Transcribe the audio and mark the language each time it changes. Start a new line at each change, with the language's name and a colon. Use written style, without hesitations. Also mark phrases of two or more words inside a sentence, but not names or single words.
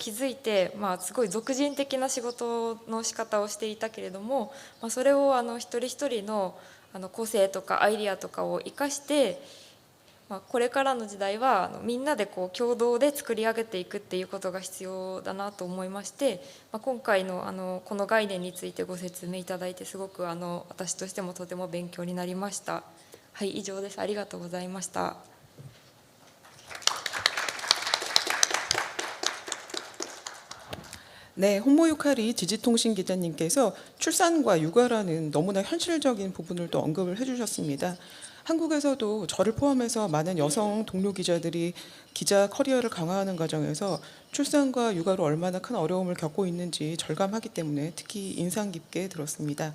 Japanese: 築いて、すごい俗人的な仕事の仕方をしていたけれども、それを一人一人の個性とかアイディアとかを生かして、これからの時代はみんなで共同で作り上げていくっていうことが必要だなと思いまして、今回のこの概念についてご説明いただいてすごく私としてもとても勉強になりました。はい、以上です。ありがとうございました。
Korean: 네, 홍모유카리 지지통신 기자님께서 출산과 육아라는 너무나 현실적인 부분을 또 언급을 해주셨습니다. 한국에서도 저를 포함해서 많은 여성 동료 기자들이 기자 커리어를 강화하는 과정에서 출산과 육아로 얼마나 큰 어려움을 겪고 있는지 절감하기 때문에 특히 인상 깊게 들었습니다.